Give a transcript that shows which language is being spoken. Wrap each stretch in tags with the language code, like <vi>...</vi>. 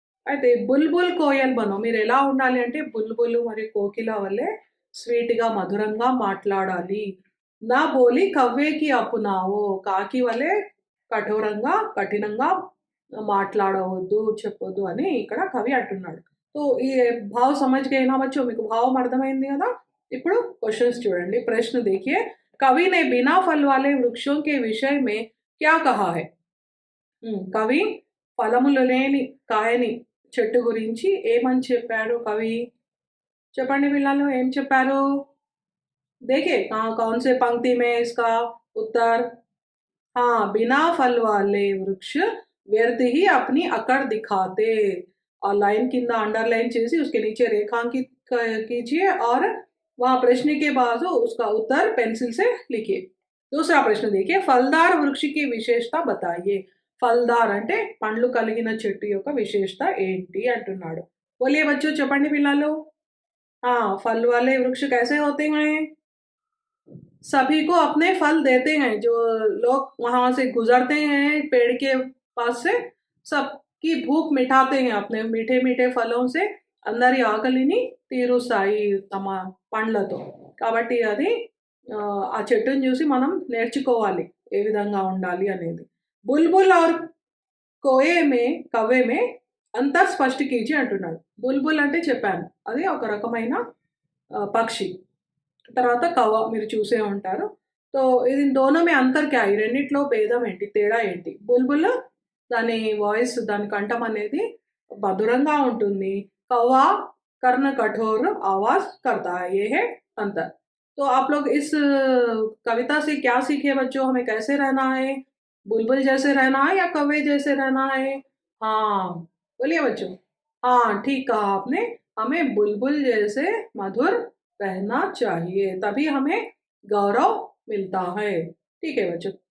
<te>అయితే</te> <hi>బుల్బుల్ కోయల్ బనో,</hi> <te>మీరెలా ఉండాలి అంటే బుల్బులు మరియు కోకిల వలె స్వీట్‌గా, మధురంగా మాట్లాడాలి।</te> <hi>నా బోలి కవ్వేకి అపునావో,</hi> <te>కాకి వలె కఠోరంగా, కఠినంగా మాట్లాడవద్దు, చెప్పొద్దు అని ఇక్కడ కవి అంటున్నాడు।</te> <hi>तो ये भाव समझ गए ना बच्चों?</hi> <te>మీకు భావం అర్థమైంది కదా? ఇప్పుడు क्वेश्चंस చూడండి।</te> <hi>प्रश्न देखिए। कवि ने बिना फल वाले वृक्षों के विषय में क्या कहा है?</hi> <te>కవి ఫలములు లేని, కాయని చెట్టు గురించి ఏమని చెప్పాడు కవి? చెప్పండి పిల్లలు, ఏం చెప్పారు?</te> <hi>देखिए कहाँ, कौन से पंक्ति में इसका उत्तर? हाँ, बिना फल वाले वृक्ष व्यर्थ ही अपनी अकड़ दिखाते। और लाइन</hi> <te>కింద అండర్‌లైన్ చేసి</te> <hi>उसके नीचे रेखांकित कीजिए और वहां प्रश्न के बाद उसका उत्तर पेंसिल से लिखिए। दूसरा प्रश्न देखिए, फलदार वृक्ष की विशेषता बताइए।</hi> <te>ఫల్దార్ అంటే పండ్లు కలిగిన చెట్టు యొక్క విశేషత ఏంటి అంటున్నాడు।</te> <hi>बोलिए बच्चों,</hi> <te>चपंडी पिल्लालो।</te> <hi>हाँ, फल वाले वृक्ष कैसे होते हैं? सभी को अपने फल देते हैं। जो लोग वहां से गुजरते हैं पेड़ के पास से, सबकी भूख मिटाते हैं अपने मीठे मीठे फलों से।</hi> <te>అందరి ఆకలిని తీరుస్తాయి తమ పండ్లతో। కాబట్టి అది ఆ చెట్టుని చూసి మనం నేర్చుకోవాలి ఏ విధంగా ఉండాలి అనేది।</te> <hi>బుల్బుల్ और కోయే మే కవ్వే మే అంతర్ స్పష్ట కీజిए</hi> <te>అంటున్నాడు। బుల్బుల్ అంటే చెప్పాను, అది ఒక రకమైన పక్షి। తర్వాత కవ్వ మీరు చూసే ఉంటారు। సో</te> <hi>ఇది దోనో మే అంతర్ క్యా</hi> <te>ఈ రెండిట్లో భేదం ఏంటి, తేడా ఏంటి? బుల్బుల్ దాని వాయిస్, దాని కంఠం అనేది మధురంగా ఉంటుంది।</te> <hi>कौवा कर्ण कठोर आवाज करता है, ये है अंतर। तो आप लोग इस कविता से क्या सीखे बच्चों? हमें कैसे रहना है? बुलबुल जैसे रहना है या कौवे जैसे रहना है? हाँ, बोलिए बच्चों। हाँ, ठीक कहा आपने, हमें बुलबुल जैसे मधुर रहना चाहिए, तभी हमें गौरव मिलता है। ठीक है बच्चों।</hi>